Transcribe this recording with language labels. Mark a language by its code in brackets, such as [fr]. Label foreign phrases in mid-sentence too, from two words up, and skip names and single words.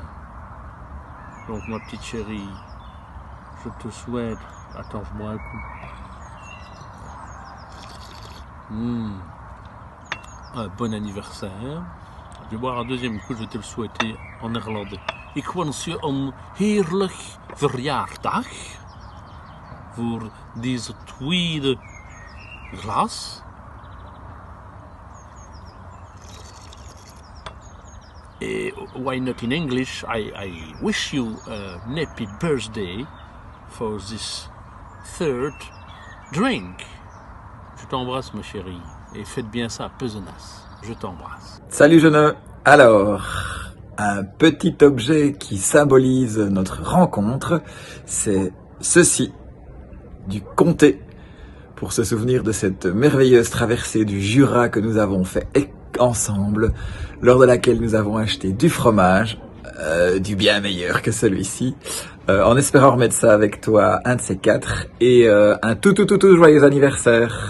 [fr] Donc ma petite chérie, je te souhaite, attends, je bois un coup. Un bon anniversaire. Je vais boire un deuxième coup, je vais te le souhaiter en néerlandais. [nl] Ik wens je een heerlijk verjaardag voor deze tweede glas. [en] Why not in English? I wish you a happy birthday for this third drink. [fr] Je t'embrasse ma chérie et faites bien ça à Pezenas. Je t'embrasse. Salut Jeune. Alors, un petit objet qui symbolise notre rencontre, c'est ceci, du comté, pour se souvenir de cette merveilleuse traversée du Jura que nous avons fait ensemble, lors de laquelle nous avons acheté du fromage, du bien meilleur que celui-ci, en espérant remettre ça avec toi un de ces quatre, et un tout joyeux anniversaire.